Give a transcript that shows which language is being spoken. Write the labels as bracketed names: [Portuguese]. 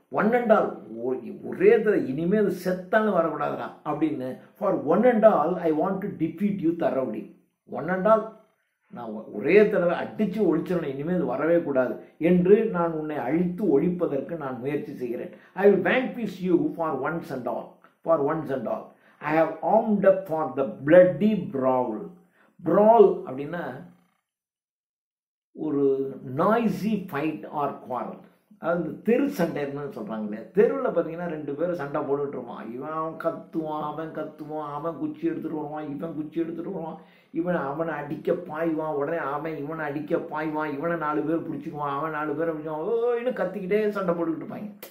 [English] one and all, [Tamil] ஒரே இனிமேல் அது செத்தாலும் வரக்கூடாதுடா அப்படின்னு. [English] for one and all [Tamil] I want to defeat you தரோலி. One and all, நான் ஒரே தடவை அடித்து ஒழிச்சிடணும், இனிமேல் இது வரவே கூடாது என்று நான் உன்னை அழித்து ஒழிப்பதற்கு நான் முயற்சி செய்கிறேன். [English] I will vanquish you for once and all. For once and all. I have armed up for the bloody brawl. Brawl [Tamil] அப்படின்னா ஒரு [English] Noisy fight or quarrel. [Tamil] அது தெரு சண்டைன்னு சொல்கிறாங்களே. தெருவில் பார்த்தீங்கன்னா 2 பேரும் சண்டை போட்டுட்டு இருப்பான். இவன் கத்துவான், அவன் குச்சி எடுத்துகிட்டு வருவான், இவன் குச்சி எடுத்துகிட்டு வருவான், அவனை அடிக்க பாய்வான், உடனே அவன் இவனை அடிக்க பாய்வான், இவனை 4 பேர் பிடிச்சிக்குவான், அவன் 4 பேரை பிடிச்சிக்குவான், இன்னும் கத்திக்கிட்டே சண்டை போட்டுக்கிட்டு இருப்பாங்க.